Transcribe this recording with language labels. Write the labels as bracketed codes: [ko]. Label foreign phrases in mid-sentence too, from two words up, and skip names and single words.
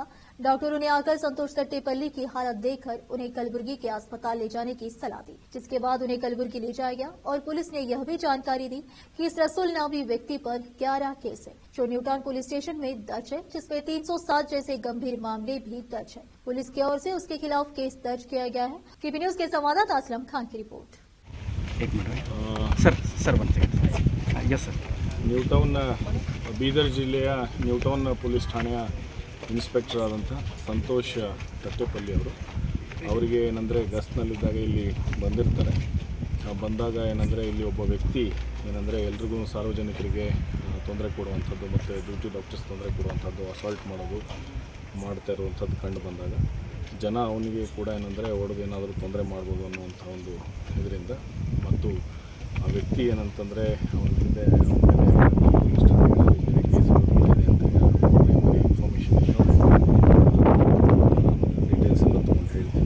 [hi] डॉक्टरों ने आकर संतोष तट्टेपल्ली की हालत देखकर उन्हें कलबुर्गी के अस्पताल ले जाने की सलाह दी, जिसके बाद उन्हें कलबुर्गी ले जाया गया और पुलिस ने यह भी जानकारी दी कि इस रसूल नामी व्यक्ति पर 11 केस है जो न्यू टाउन पुलिस स्टेशन में दर्ज है, जिसमें 307 जैसे गंभीर मामले भी दर्ज है। पुलिस की ओर से उसके खिलाफ केस दर्ज किया गया है। केपी न्यूज के संवाददाता असलम खान की रिपोर्ट। एक मिनट सर 1 सेकंड। [en] Yes sir. [kn] ನ್ಯೂಟೌನ್ ಬೀದರ್ ಜಿಲ್ಲೆಯ ನ್ಯೂಟೌನ್ ಪೊಲೀಸ್ ಠಾಣೆಯ ಇನ್ಸ್ಪೆಕ್ಟರ್ ಆದಂಥ ಸಂತೋಷ್ ತಟ್ಟೆಪಲ್ಲಿ ಅವರು ಅವರಿಗೆ ಏನಂದರೆ ಗಸ್ಟ್ನಲ್ಲಿದ್ದಾಗ ಇಲ್ಲಿ ಬಂದಿರ್ತಾರೆ. ಬಂದಾಗ ಏನಂದರೆ ಇಲ್ಲಿ ಒಬ್ಬ ವ್ಯಕ್ತಿ ಏನಂದರೆ ಎಲ್ರಿಗೂ ಸಾರ್ವಜನಿಕರಿಗೆ ತೊಂದರೆ ಕೊಡುವಂಥದ್ದು ಮತ್ತು [en] duty doctors [kn] ತೊಂದರೆ ಕೊಡುವಂಥದ್ದು, ಅಸಾಲ್ಟ್ ಮಾಡೋದು ಮಾಡ್ತಾ ಇರುವಂಥದ್ದು ಕಂಡು ಬಂದಾಗ ಜನ ಅವನಿಗೆ ಕೂಡ ಏನಂದರೆ ಹೊಡೆದು ಏನಾದರೂ ತೊಂದರೆ ಮಾಡ್ಬೋದು ಅನ್ನುವಂಥ ಒಂದು ಇದರಿಂದ ಮತ್ತು ಆ ವ್ಯಕ್ತಿ ಏನಂತಂದರೆ ಅವನ ಹಿಂದೆ [en] information details [kn] ಎಲ್ಲ ತೊಗೊಂಡು ಹೇಳ್ತೀನಿ.